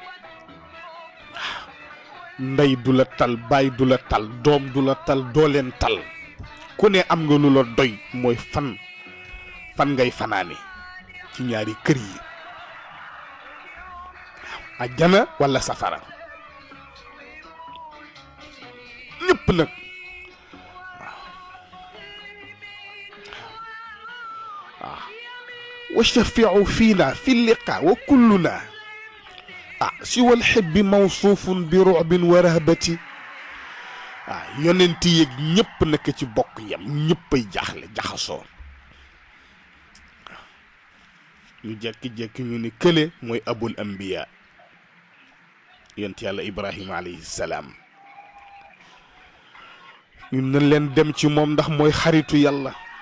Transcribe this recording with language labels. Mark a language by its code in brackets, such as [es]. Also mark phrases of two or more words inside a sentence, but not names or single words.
[wo] ndey du la tal baay du la tal doom du la tal doo leen tal ku ne am nga lu la doy mooy fan ngay fanaane ci ñaari kër yi àjjana walla safara ñëpp nag waaw [ar] وشافع فينا في اللقا وكلنا سوى الحب موصوف برعب ورهبة [wo] yonent yeeg ñëpp nag ci bokk yam ñëppay jaaxle jaxasoo ñu jekki-jekki ñu ni kële mooy [ar] أبو الأنبياء [wo] yonent yàlla ibrahima [ar] عليه السلام [wo] ñun nañ leen dem ci moom ndax mooy xaritu yàlla